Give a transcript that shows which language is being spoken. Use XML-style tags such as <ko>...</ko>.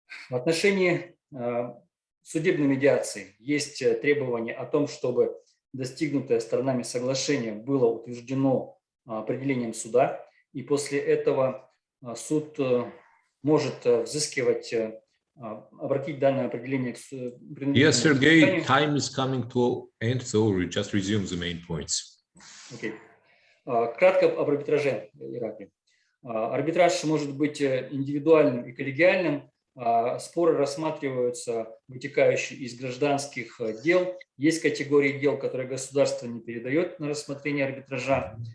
<ru>В отношении судебной медиации есть требования о том, чтобы достигнутое сторонами соглашение было утверждено определением суда, и после этого суд может взыскивать, обратить данное определение к</ru> <en>Yes, Sergei, time is coming to end, so we just resume the main points. Okay.</en> <ru>Кратко об арбитраже, Ираклий. Арбитраж может быть индивидуальным и коллегиальным. Споры рассматриваются вытекающие из гражданских дел. Есть категории дел, которые государство не передает на рассмотрение арбитража.</ru>